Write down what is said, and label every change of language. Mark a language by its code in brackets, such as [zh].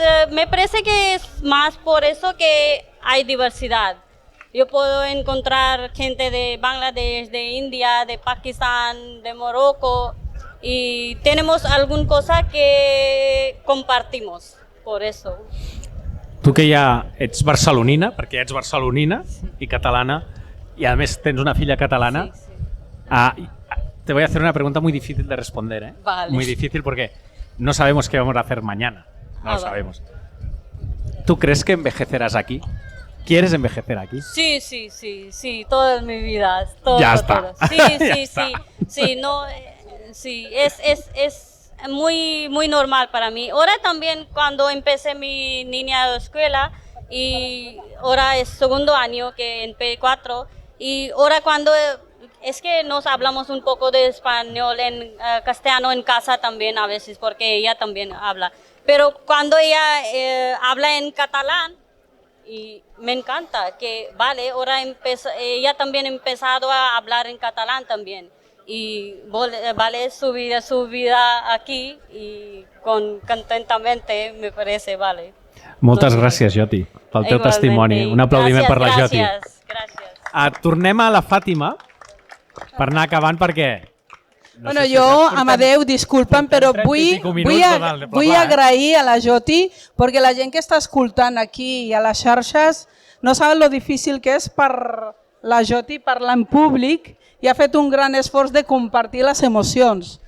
[es] Me parece que es más por eso que hay diversidad. Yo puedo encontrar gente de Bangladesh, de India, de Pakistán, de Morocco y tenemos alguna cosa que compartimos, por eso. [ca] Tu que ja ets barcelonina, perquè ja ets barcelonina i catalana, [es] y [ca] a més tens una filla catalana, Sí. [es] te voy a hacer una pregunta muy difícil de responder, ¿eh? Vale. Muy difícil porque no sabemos qué vamos a hacer mañana. No lo Vale. sabemos. ¿Tú crees que envejecerás aquí? ¿Quieres envejecer aquí? Sí, toda mi vida. Todo, Ya está. todo. Sí, Ya sí, está. sí, no, sí, es muy normal para mí. Ahora también cuando empecé mi niña de escuela y ahora es segundo año que en P4 y ahora cuando es que nos hablamos un poco de español en castellano en casa también a veces porque ella también habla. Pero cuando ella habla en catalán y me encanta que vale, ahora ella también ha empezado a hablar en catalán también y vale su vida aquí y contentamente me parece, vale. [ca] Moltes gràcies, Joti, pel teu [es] Igualmente. [ca] testimoni. Un aplaudiment per la Joti. Gràcies. Tornem a la Fàtima per anar acabant perquè... Bueno, jo, Amadeu, disculpa'm, però 30 i pico minuts de vull parlar, agrair a la Joti, perquè la gent que està escoltant aquí i a les xarxes no saben lo difícil que és per la Joti parlar en públic i ha fet un gran esforç de compartir les emocions.